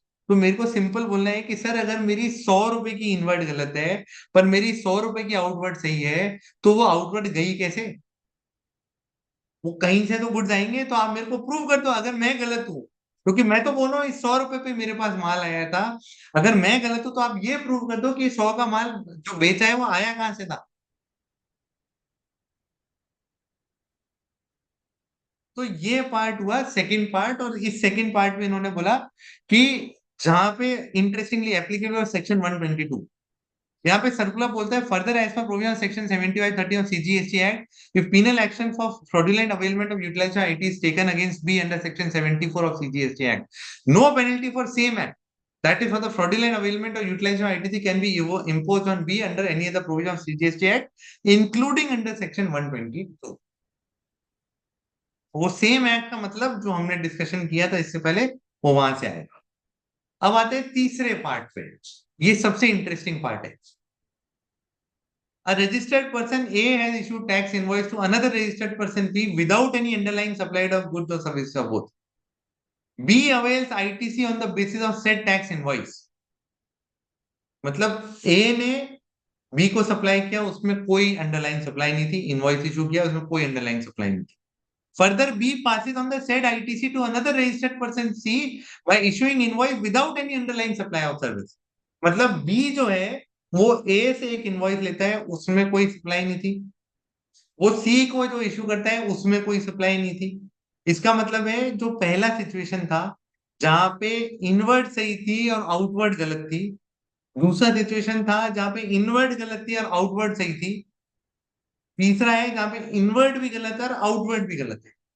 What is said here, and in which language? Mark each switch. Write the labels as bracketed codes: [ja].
[hi] तो मेरे को सिंपल बोलना है कि सर अगर मेरी 100 रुपए की इनवर्ड गलत है पर मेरी 100 रुपए की आउटवर्ड सही है, तो वो आउटवर्ड गई कैसे? वो कहीं से तो गुड्स आएंगे, तो आप मेरे को प्रूव कर दो अगर मैं गलत हूँ। क्योंकि मैं तो बोल रहा हूँ इस 100 रुपए पे मेरे पास माल आया था, अगर मैं गलत हूँ तो आप ये प्रूव कर दो कि 100 का माल जो बेचा है वो आया कहाँ से था। तो ये पार्ट हुआ सेकंड पार्ट, और इस सेकंड पार्ट में इन्होंने बोला कि जहां पे इंटरेस्टिंगली एप्लीकेबल सेक्शन 122, यहाँ पे सर्कुलर बोलता है [en] Further as per provision section 7530 of CGST Act, if penal action for fraudulent availment of utilized IT is taken against B under section 74 of CGST Act, no penalty for same act, that is for the fraudulent availment of utilization of ITC can be imposed on B under any other provision of CGST Act including under section 122। [hi] वो same act का मतलब जो हमने discussion किया था इससे पहले, वो वहां से आएगा। अब आते हैं तीसरे पार्ट पे, ये सबसे इंटरेस्टिंग पार्ट है। [en] A registered person A has issued tax invoice to another registered person B without any underlying supply of goods or services of both. B avails ITC on the basis of said tax invoice. [hi] मतलब A ने B को supply किया, उसमें कोई underline supply नहीं थी, invoice issue किया, उसमें कोई अंडरलाइन सप्लाई नहीं थी। [en] Further, B passes on the said ITC to another registered person C by issuing invoice without any underlying supply of service. [hi] मतलब B जो है वो A से एक इनवॉइस लेता है, उसमें कोई सप्लाई नहीं थी, वो सी को जो इश्यू करता है उसमें कोई सप्लाई नहीं थी। इसका मतलब है जो पहला सिचुएशन था जहां पे इनवर्ड सही थी और आउटवर्ड गलत थी, दूसरा सिचुएशन था जहां पे इनवर्ड गलत थी और आउटवर्ड सही थी, तीसरा है जहां पे इनवर्ड भी गलत है और आउटवर्ड भी गलत है।